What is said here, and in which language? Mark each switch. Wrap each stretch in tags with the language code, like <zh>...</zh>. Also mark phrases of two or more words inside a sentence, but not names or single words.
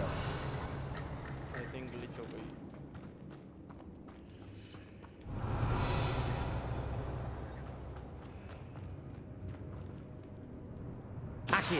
<en>I think glitch</en> <hi>हो गई.</hi> <en>Accio.</en>